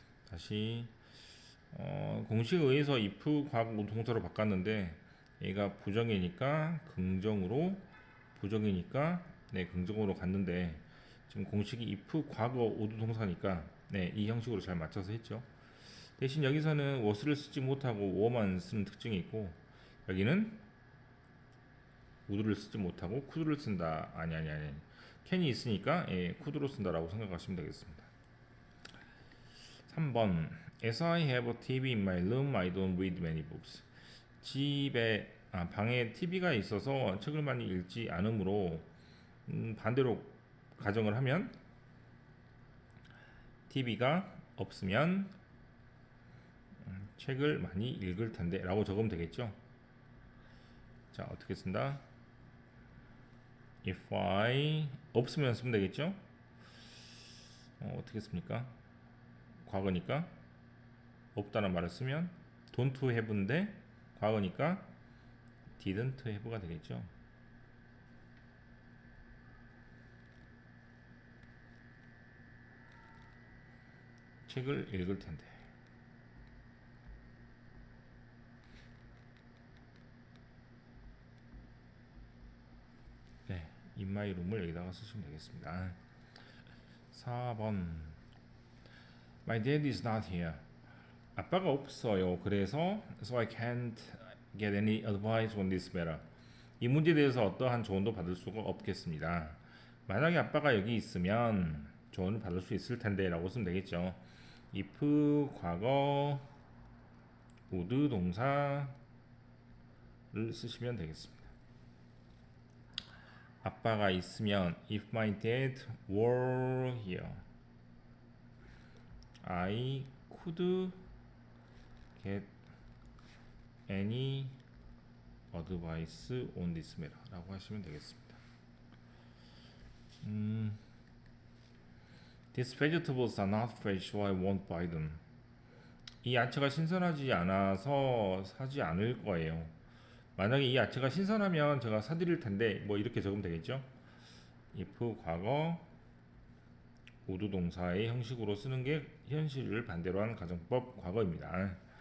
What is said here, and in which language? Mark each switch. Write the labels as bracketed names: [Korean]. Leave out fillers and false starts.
[Korean] 다시 공식에 의해서 if 과거 동사로 바꿨는데 얘가 부정이니까 긍정으로 부정이니까 네 긍정으로 갔는데 지금 공식이 if 과거 would 동사니까 네 이 형식으로 잘 맞춰서 했죠. 대신 여기서는 was를 쓰지 못하고 were만 쓰는 특징이 있고 여기는 would를 쓰지 못하고 could를 쓴다. 아니 can이 있으니까 could로 쓴다라고 생각하시면 되겠습니다. [English] 3번 As I have a TV in my room, I don't read many books. [Korean] 집에 방에 TV가 있어서 책을 많이 읽지 않으므로 반대로 가정을 하면 TV가 없으면 책을 많이 읽을 텐데 라고 적으면 되겠죠. 자 어떻게 쓴다? If I 없으면 쓰면 되겠죠. 어떻게 씁니까? 과거니까 없다는 말을 쓰면 [English] don't have [Korean] 인데 과거니까 [English] didn't have [Korean] 가 되겠죠. 책을 읽을 텐데. 네, [English] in my room [Korean] 을 여기다가 쓰시면 되겠습니다. [English] 4번 My dad is not here. [Korean] 아빠가 없어요. 그래서 [English] so I can't get any advice on this matter. [Korean] 이 문제에 대해서 어떠한 조언도 받을 수가 없겠습니다. 만약에 아빠가 여기 있으면 조언을 받을 수 있을 텐데 라고 쓰면 되겠죠. if 과거 would 동사를 쓰시면 되겠습니다. 아빠가 있으면 [English] if my dad were here I could get any advice on this matter [Korean] 라고 하시면 되겠습니다. [English] These vegetables are not fresh, so I won't buy them. [Korean] 이 야채가 신선하지 않아서 사지 않을 거예요. 만약에 이 야채가 신선하면 제가 사드릴 텐데 뭐 이렇게 적으면 되겠죠. if 과거 would 동사의 형식으로 쓰는 게 현실을 반대로 하는 가정법 과거입니다.